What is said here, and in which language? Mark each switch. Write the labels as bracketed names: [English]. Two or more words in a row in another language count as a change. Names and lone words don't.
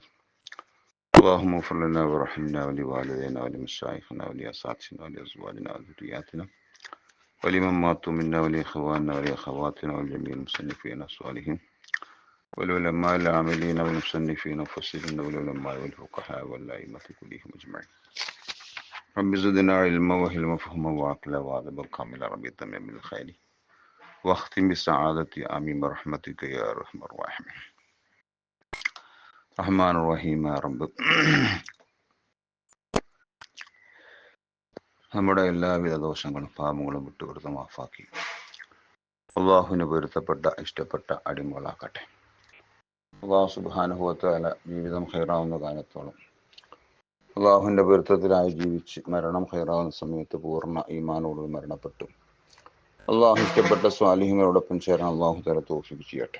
[Arabic] اللهم اغفر لنا وارحمنا ولوالدينا ولمشايخنا ولأساتذتنا ولأزواجنا وذرياتنا ولمن ماتوا منا ولإخواننا ولأخواتنا ولجميع المصنفين الصالحين والعلماء العاملين والمصنفين والمفسرين والعلماء والفقهاء والأئمة كلهم أجمعين. رب زدنا علما وحلما وفهما وعقلا وأدبا كاملا رب تمم بالخير واختم بالسعادة آمين برحمتك يا أرحم الراحمين. [Malayalam] റഹ്മാൻ റഹീം റബ്ബ് നമ്മുടെ എല്ലാവിധ ദോഷങ്ങളും പാപങ്ങളും വിട്ടുകൊടുത്ത് മാഫാക്കി അള്ളാഹുവിന് പൊരുത്തപ്പെട്ട ഇഷ്ടപ്പെട്ട അടിമകളാക്കട്ടെ. [Arabic] الله سبحانه وتعالى [Malayalam] ജീവിതം ഖൈറാവുന്ന കാലത്തോളം അള്ളാഹുവിൻ്റെ പൊരുത്തത്തിലായി ജീവിച്ച് മരണം ഖൈറാവുന്ന സമയത്ത് പൂർണ്ണ ഈമാനോട് മരണപ്പെട്ടു അള്ളാഹു ഇഷ്ടപ്പെട്ട സ്വാലിഹ്യങ്ങളോടൊപ്പം ചേരാൻ [Arabic] الله تعالى [Malayalam] തൗഫീഖ് ചെയ്യട്ടെ.